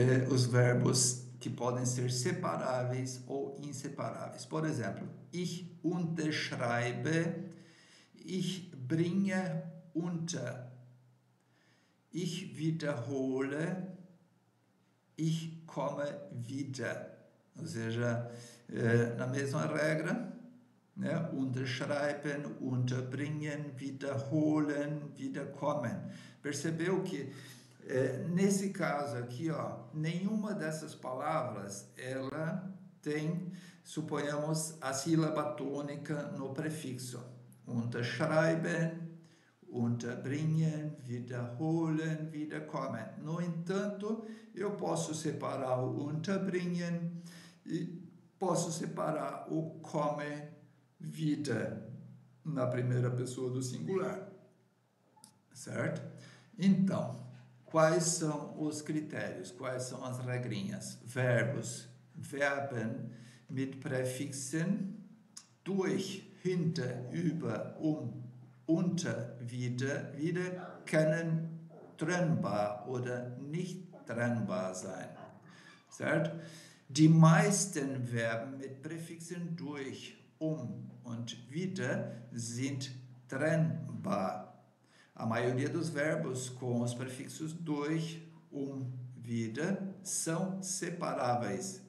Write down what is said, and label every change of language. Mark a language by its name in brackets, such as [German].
[Portuguese] os verbos que podem ser separáveis ou inseparáveis. Por exemplo, [German] ich unterschreibe, ich bringe unter, ich wiederhole, ich komme wieder. [Portuguese] Ou seja, na mesma regra, né? [German] Unterschreiben, unterbringen, wiederholen, wiederkommen. [Portuguese] Percebeu que nesse caso aqui, nenhuma dessas palavras ela tem, suponhamos, a sílaba tônica no prefixo. [German] Unterschreiben, unterbringen, wiederholen, wiederkommen. [Portuguese] No entanto, eu posso separar o unterbringen e posso separar o kommen wieder na primeira pessoa do singular, certo? Então, quais são os critérios? Quais são as regrinhas? [German] Verbos, Verben mit Präfixen durch, hinter, über, unter, wieder können trennbar oder nicht trennbar sein. [Portuguese] Certo? [German] Die meisten Verben mit Präfixen durch, und wieder sind trennbar. [Portuguese] A maioria dos verbos com os prefixos durch, wieder são separáveis.